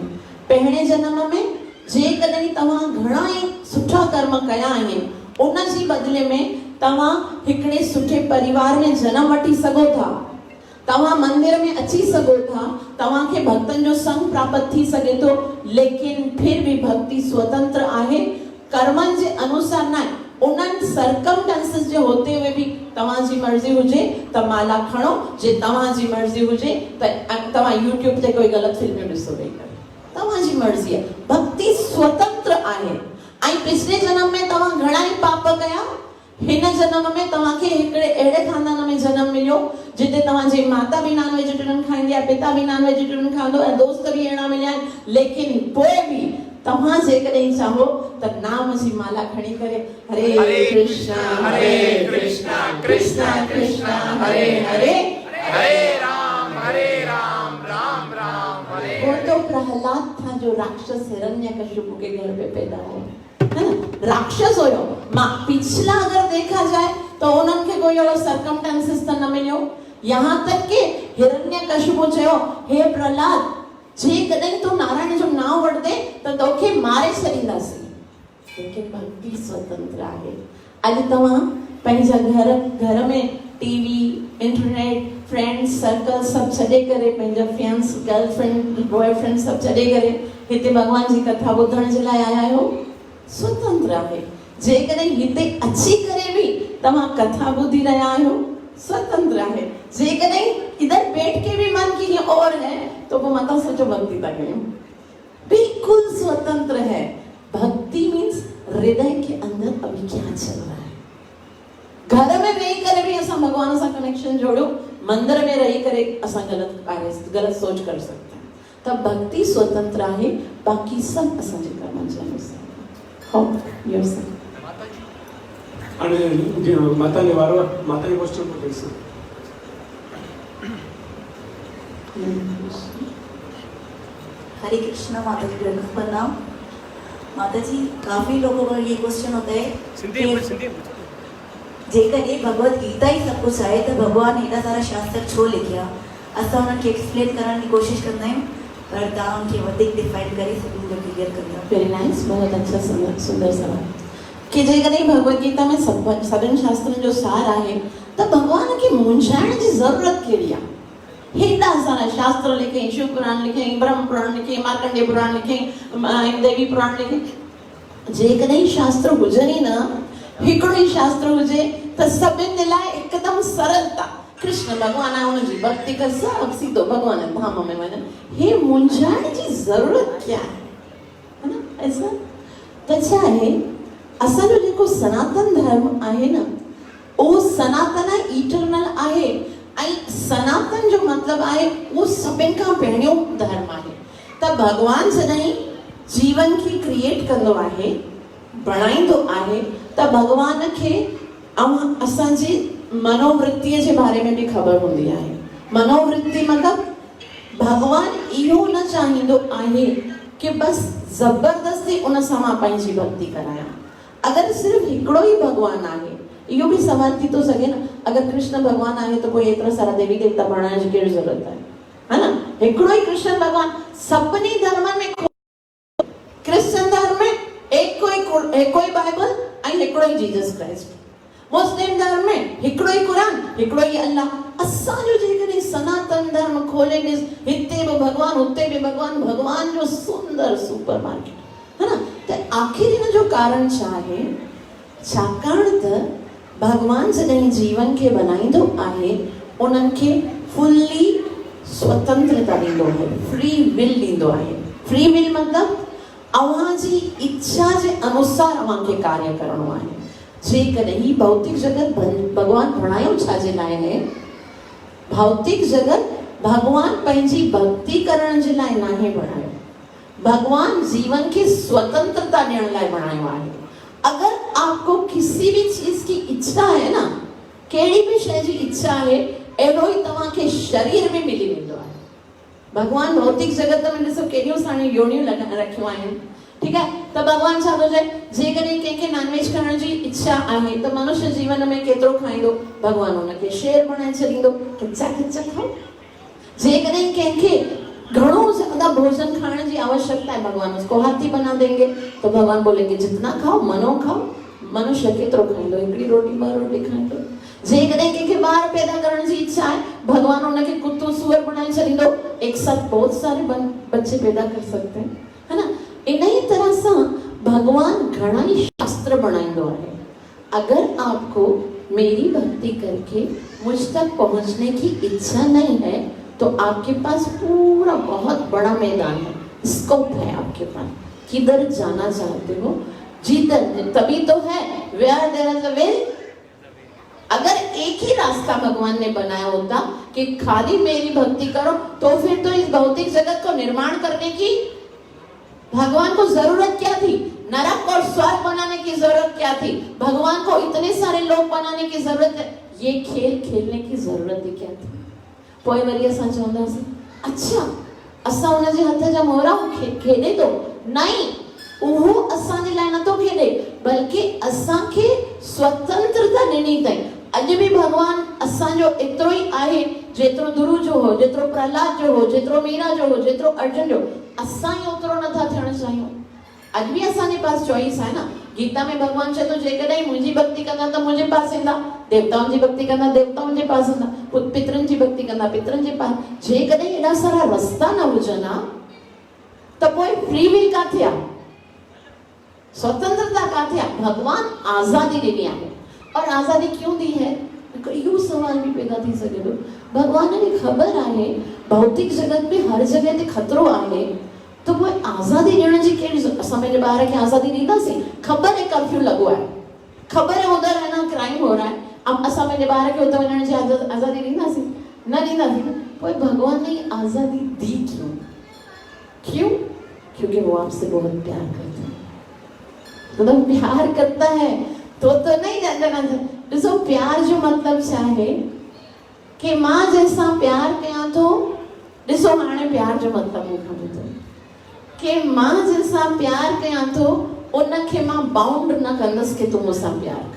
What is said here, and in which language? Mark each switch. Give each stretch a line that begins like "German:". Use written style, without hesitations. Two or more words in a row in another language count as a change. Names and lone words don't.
Sindhi: पहिरें जन्म में जेकॾहिं तव्हां घणा ई सुठा कर्म कया आहिनि, उन जी बदले में तव्हां हिकड़े सुठे परिवार में जन्म वठी सघो था, तव्हां मंदिर में अची सघो था, तव्हांखे भक्तन जो संग प्राप्त थी सघे थो,
Hindi: लेकिन फिर भी
Sindhi: भक्ति स्वतंत्र आहे, कर्मन जे अनुसार न आहे। उन्हनि सर्कमस्टेंसेस जे
Hindi: होते हुए भी
Sindhi: तव्हांजी मर्ज़ी हुजे त माला खणो, जे तव्हांजी मर्ज़ी हुजे त तव्हां यूट्यूब ते कोई ग़लत फिल्म ॾिसो वेही करे, तव्हांजी मर्ज़ी आहे। भक्ति स्वतंत्र आहे। ऐं पिछले जन्म में तव्हां घणा ई पाप कया, हिन जन्म में तव्हांखे हिकड़े अहिड़े खानदान में जन्म मिलियो जिते तव्हांजी माता भी
English: non vegetarian
Sindhi: खाईंदी आहे, पिता भी
English: non vegetarian
Sindhi: खाईंदो ऐं दोस्त भी अहिड़ा मिलिया आहिनि, लेकिन पोइ बि तव्हां जेकॾहिं चाहो त नाम जी माला खणी करे हरे कृष्णा कृष्णा कृष्णा हरे हरे, हरे राम राम राम हरे।
Hindi: वो तो प्रहलाद था जो राक्षस हिरण्यकशिपु के घर पे पैदा हुआ, है ना, राक्षस होयो। पिछला अगर देखा जाए तो
Sindhi: उन्हनि खे कोई अहिड़ो सर्कमस्टेंसेस त न मिलियो। यहाँ तक कि हिरण्यकशिपु चयो, हे प्रहलाद जेकॾहिं तूं नारायण जो नाम वठदे त तोखे मारे छॾींदासीं, लेकिन भक्ति स्वतंत्र आहे। अॼु तव्हां पंहिंजा घर में टीवी, इंटरनेट,
English: friends circle
Sindhi: सब छॾे करे, पंहिंजा फियांस, गर्लफ्रेंड, बॉयफ्रेंड सब छॾे करे हिते भगवान जी कथा ॿुधण जे लाइ आया आहियो, स्वतंत्र आहे। जेकॾहिं हिते अची करे बि तव्हां कथा ॿुधी रहिया आहियो,
Hindi: स्वतंत्र है। जेकॾहिं इधर बैठ के भी मन की और है तो वो मत सोचो
Sindhi: भक्ति था कयूं,
Hindi: बिल्कुल स्वतंत्र है। भक्ति मीन्स हृदय के अंदर अभी क्या चल रहा है।
Sindhi: घर में वेही करे भी असां भगवान सां कनेक्शन जोड़ो, मंदिर में रही करे असां
Hindi: गलत सोच कर सकते हैं। तब भक्ति स्वतंत्र है, बाकी सब
Sindhi: असांजे कर्मांचे अनुसार। हो योरसेल्फ
Marathi: आणि माताने वारंवार माताने गोष्ट बोलायचं.
Sindhi: हरे कृष्णा माता जी प्रणाम.
Hindi: माता जी काफी लोगों को ये क्वेश्चन होता है कि
Sindhi: जेकर भगवत गीता ही सब कुछ आहे तो भगवान एॾा सारा शास्त्र छो लिखिया. असां उन्हनि खे एक्सप्लेन करण की कोशिश कंदा आहियूं, पर तव्हां उनखे वधीक डिफाइन करे सभिनी जो क्लियर कंदा.
English: very nice,
Hindi: बहुत अच्छा सुंदर सवाल.
Sindhi: कि जेकॾहिं भगवत गीता में सभिनि शास्त्रनि जो सार आहे त भगवान खे मुंझाइण जी ज़रूरत कहिड़ी आहे. हेॾा सारा शास्त्र लिखई, शिव पुराण लिखई, ब्रह्म पुराण लिखई, मार्कंडेय पुराण लिखई, देवी पुराण लिखई. जेकॾहिं शास्त्र हुजनि ई न, हिकिड़ो ई शास्त्र हुजे त सभिनि लाइ हिकदमि सरलता. कृष्ण भगवान आहे, उनजी भक्ति कर, सब सीधो भगवान धाम में वञनि. हे मुंझाइण जी ज़रूरत
Hindi: क्या है ना.
Sindhi: ऐसा त छा आहे, असांजो जेको सनातन धर्म आहे न, उहो सनातन इटरनल आहे. ऐं सनातन जो मतलब आहे वो सभिनि खां पहिरियों धर्म आहे. त भगवान जॾहिं जीवन खे क्रिएट कंदो आहे, बणाईंदो आहे, त भगवान खे असांजी मनोवृत्तीअ जे बारे में भी ख़बर हूंदी आहे. मनोवृत्ति मतलब भगवान इहो न चाहींदो आहे कि बस ज़बरदस्ती उन सां मां पंहिंजी भक्ति करायां. अगर सिर्फ हिकिड़ो ई भगवान आहे, इहो भी सवाल थी तो सके न, अगर कृष्ण भगवान आहे तो पोइ एतिरा सारा देवी देवता बणाइण जी कहिड़ी ज़रूरत आहे,
Hindi: है ना.
Sindhi: हिकिड़ो ई कृष्ण भगवान. सभिनी धर्मनि में, क्रिश्चियन धर्म में हिकिड़ो ई बाइबल ऐं हिकिड़ो ई जीसस क्राइस्ट. मुस्लिम धर्म में हिकिड़ो ई क़ुरान, हिकिड़ो ई अल्लाह. असांजो जेकॾहिं सनातन धर्म खोले ॾिस, हिते बि भगवान, हुते बि भगवान, भगवान जो सुंदर
English: super market,
Sindhi: है ना. त आखिर इन जो कारण छा आहे? छाकाणि त भगवान जॾहिं जीवन खे बनाईंदो आहे, उन्हनि खे फुल्ली स्वतंत्रता ॾींदो आहे,
English: free will
Sindhi: ॾींदो आहे.
English: free will
Sindhi: मतलब अव्हांजी इच्छा जे अनुसार अव्हांखे कार्य करणो आहे. जेकॾहिं भौतिक जगत भगवान बणायो छाजे लाइ आहे? भौतिक जगत भगवान पंहिंजी भक्ति करण जे लाइ नाहे बणायो. भगवान जीवन की स्वतंत्रता ॾियण लाइ बणायो आहे.
Hindi: अगर आपको किसी भी चीज की इच्छा है ना,
Sindhi: कहिड़ी भी शइ जी इच्छा है, अहिड़ो ई तव्हांखे शरीर में मिली वेंदो आहे. भगवान भौतिक जगत में ॾिसो केॾियूं सारियूं योनियूं रखियूं आहिनि,
Hindi: ठीक है.
Sindhi: त भगवान छा थो चए, जेकॾहिं कंहिंखे नॉनवेज खाइण जी इच्छा आहे त मनुष्य जीवन में केतिरो खाईंदो, भगवान हुनखे शेर बणाए छॾींदो, खिचा खिचा खाओ. जेकॾहिं कंहिंखे घणो ज्यादा भोजन
Hindi: खाने की आवश्यकता है, भगवान उसको हाथी बना देंगे. तो भगवान बोलेंगे जितना खाओ, मनो खाओ.
Sindhi: मनुष्य केतिरो खाईंदो, हिकिड़ी रोटी ॿ रोटी खाईंदो. जेकॾहिं कंहिंखे ॿार पैदा करण जी इच्छा है, भगवान उनखे कुत्तो सुअर बनाए छॾींदो.
Hindi: एक साथ बहुत सारे बच्चे पैदा कर सकते हैं, है ना. इन ही तरह से भगवान घणा ही शास्त्र बनाईंदो है. अगर आपको मेरी भक्ति करके मुझ तक पहुंचने की इच्छा नहीं है, तो आपके पास पूरा बहुत बड़ा मैदान है, स्कोप है आपके पास. किधर जाना चाहते हो, जिधर, तभी तो है
English: where there is a will.
Hindi: अगर एक ही रास्ता भगवान ने बनाया होता कि खाली मेरी भक्ति करो, तो फिर तो इस भौतिक जगत को निर्माण करने की भगवान को जरूरत क्या थी? नरक और स्वर्ग बनाने की जरूरत क्या थी? भगवान को इतने सारे लोग बनाने की जरूरत है, ये खेल खेलने की जरूरत ही क्या थी?
Sindhi: पोइ वरी असां चवंदासीं, अच्छा असां हुनजे हथ जा मोहरा खेॾे थो. नहीं, उहो असांजे लाइ नथो खेॾे, बल्कि असांखे स्वतंत्रता ॾिनी अथई. अॼु बि भगवान असांजो एतिरो ई आहे जेतिरो ध्रुव जो हो, जेतिरो प्रहलाद जो हो, जेतिरो मीरा जो हो, जेतिरो अर्जुन जो. असां ई ओतिरो नथा थियण चाहियूं. अॼु बि असांजे पास चॉइस आहे न. गीता में भगवान चए थो, जेकॾहिं मुंहिंजी भक्ति कंदा त मुंहिंजे पास ईंदा, देवताउनि जी भक्ति कंदा देवताउनि जे पास ईंदा, पितरनि जी भक्ति कंदा पितरनि जे पास. जेकॾहिं एॾा सारा रस्ता न हुजनि हा, त पोइ
English: free will
Sindhi: काथे आहे? स्वतंत्रता काथे आहे? भगवान आज़ादी ॾिनी आहे.
Hindi: और आज़ादी क्यों दी है?
Sindhi: इहो सवाल भी पैदा थी सके थो। भगवान ने खबर आहे भौतिक जगत में हर जगह ते खतरो आहे, तो वो आज़ादी ॾियण जी कहिड़ी असां पंहिंजे ॿार खे आज़ादी ॾींदासीं?
Hindi: खबर है कर्फ्यू लगो है, खबर है उधर है ना क्राइम हो रहा है,
Sindhi: अब असां पंहिंजे ॿार खे उते वञण जी आज़ादी ॾींदासीं? न ॾींदासीं।
Hindi: पोइ भगवान ने आज़ादी दी क्यों? क्यों? क्योंकि वो आपसे बहुत प्यार करता है। मतलब प्यार करता है तो नहीं जानना।
Sindhi: ॾिसो प्यार जो मतलब छा है कि मां जैसा प्यार कयां तो, ॾिसो हाणे प्यार जो मतलब मूंखां ॿुधो कि मां जैसा प्यार कयां तो उनखे मां बाउंड न कंदसि कि तू मुझसां प्यार कर।